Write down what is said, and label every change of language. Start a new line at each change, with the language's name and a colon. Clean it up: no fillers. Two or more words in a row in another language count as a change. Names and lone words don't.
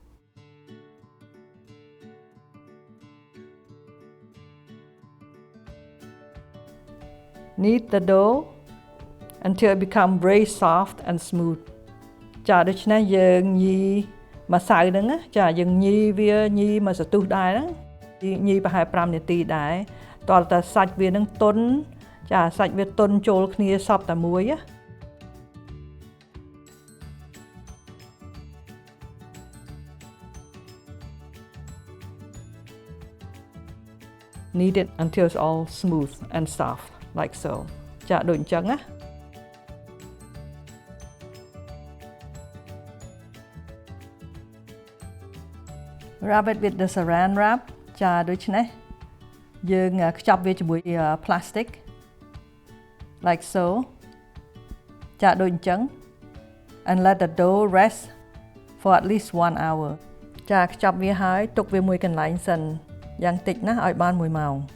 English: Knead the dough until it becomes very soft and smooth
Khmer: ចាដូច្នេះយើងញី ម្សៅហ្នឹងចាយើងញីវាញីមួយសន្ទុះដែរញីប្រហែល5នាទីដែរតលតែសាច់វានឹងទន់ចាសាច់វាទន់ចូលគ្នាសពតែមួយណា
English: Knead it until it's all smooth and soft like so
Khmer: ចាដូចអញ្ចឹងណា
English: Wrap it with the saran wrap
Khmer: ចាដូច្នេះយើងខ្ចប់វាជាមួយ
English: plastic like so
Khmer: ចាដូចអញ្ចឹង
English: and let the dough rest for at least 1 hour
Khmer: ចាខ្ចប់វាហើយទុកវាមួយកន្លែងសិនយ៉ាងតិចណាស់ឲ្យបាន1ម៉ោង